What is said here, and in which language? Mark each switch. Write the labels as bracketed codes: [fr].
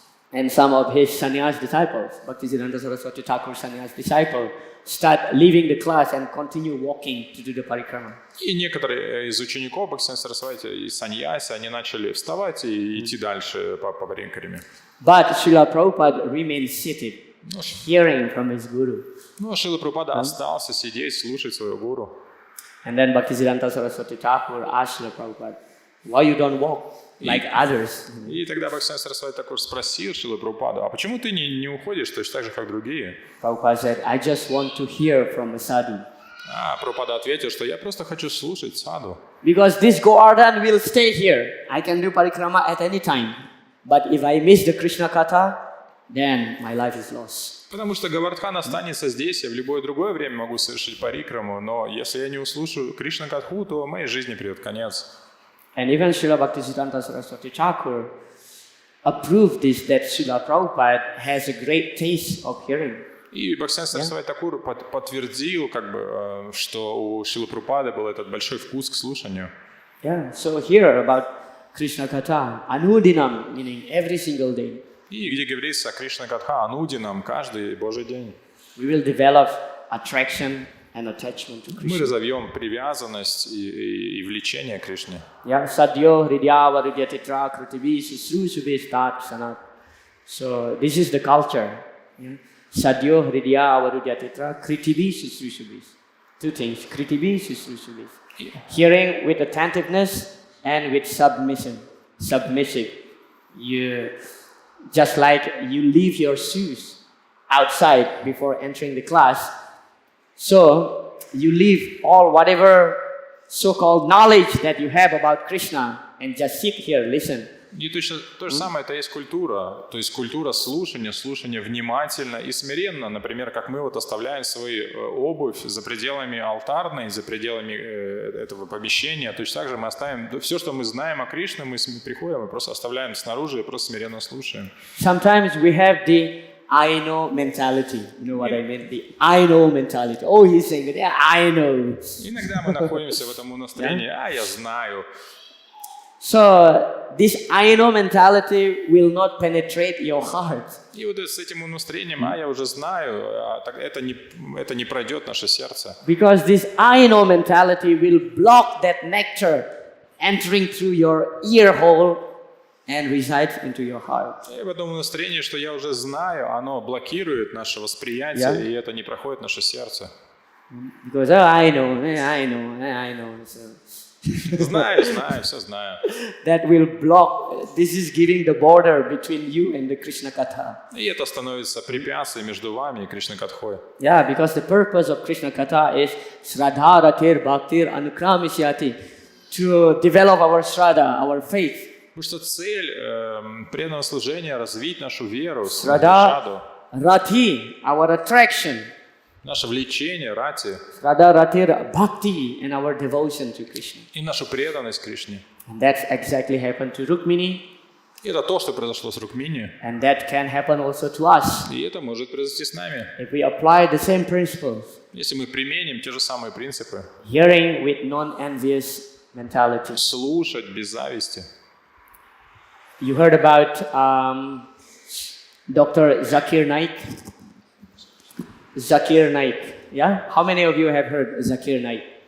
[en] And some of his sannyas disciples, Bhaktisiddhanta Saraswati Thakur's sannyas disciples, start leaving the class and continue walking to do the parikrama. [ru] И некоторые из учеников Бхактисиданта Сарасвати и саньяси, они начали вставать и идти дальше по парикраме. [en] But Srila Prabhupada remained seated, hearing from his guru. [ru] Ну, Шрила Прабхупада остался сидеть, слушать своего гуру. [en] And then Bhaktisiddhanta Saraswati Thakur asked Srila Prabhupada, why you don't walk like others? [ru] И тогда Бхактисиданта Сарасвати Такур спросил Шрилу Прабхупаду: а почему ты не уходишь точно так же, как другие? [en] Prabhupada said, I just want to hear from a sadhu. [ru] А Прабхупада ответил, что я просто хочу слушать саду. [en] Because this Govardhan will stay here. I can do parikrama at any time. But if I miss the Krishna Katha, then my life is lost. [ru] Потому что Говардхан останется здесь, я в любое другое время могу совершить парикраму, но если я не услышу Кришна Катху, то моей жизни придет конец. [en] And even Srila Bhaktisiddhanta Saraswati Thakur approved this, that Srila Prabhupada has a great taste of hearing. [ru] И Бхактисиданта Сарасвати Тхакур подтвердил, что у Шрилы Прабхупады был этот большой вкус к слушанию. [en] Yeah, so here about Krishna Katha, Anudinam, meaning every single day. [ru] И где говорится о Кришна Катха, Анудинам, каждый Божий день. [en] We will develop attraction and attachment to [ru] Мы [en] Krishna. [ru] разовьем привязанность и влечение к Кришне. Yeah, Sadyo Hridyava Hridyatitra Kritivi Susru Subhistat Sanat. [en] So this is the culture. Yeah? Sadyo Hridyava Hridyatitra Kritivi Susru Subhis. Two things, Kritivi Susru Subhis. Hearing with attentiveness and with submission. Submissive. You just like you leave your shoes outside before entering the class, so you leave all whatever so-called knowledge that you have about Krishna and just sit here, listen. [ru] И точно то же самое, это есть культура. То есть культура слушания внимательно и смиренно. Например, как мы вот оставляем свою обувь за пределами алтарной, за пределами этого помещения. Точно так же мы оставим все, что мы знаем о Кришне, мы приходим и просто оставляем снаружи и просто смиренно слушаем. [en] Sometimes we have the I know mentality. You know what I mean? The I know mentality. Oh, he's saying, yeah, I know. [ru] Иногда мы находимся в этом настроении, я знаю. [en] So this I know mentality will not penetrate your heart. [ru] И вот с этим настроением, я уже знаю, это не пройдет наше сердце. [en] Because this I know mentality will block that nectar entering through your ear hole and resides into your heart. [ru] И в этом настроении, что я уже знаю, оно блокирует наше восприятие, и это не проходит наше сердце. [en] Because I know. So [ru] Знаю, все знаю. [en] that will block. This is giving the border between you and the Krishna Katha. [ru] И это становится препятствием между вами и Кришна Катхой. [en] Yeah, because the purpose of Krishna Katha is [sa] Shraddha Ratir Bhaktir Anukramishyati, [en] to develop our Shraddha, our faith. [ru] Потому что цель преданного служения — развить нашу веру, [en] Shraddha Rati, our attraction. [ru] наше влечение, рати, [en] Shraddha Ratir Bhakti, and our devotion to Krishna. [ru] и нашу преданность Кришне. [en] And that's exactly happened to Rukmini, [ru] И это то, что произошло с Рукмини, [en] and that can happen also to us. [ru] и это может произойти с нами, [en] If we apply the same principles, [ru] если мы применим те же самые принципы. [en] hearing with non-envious mentality. [ru] Слушать без зависти. [en] You heard about Dr. Zakir Naik? Zakir Naik, yeah? How many of you have heard Zakir Naik?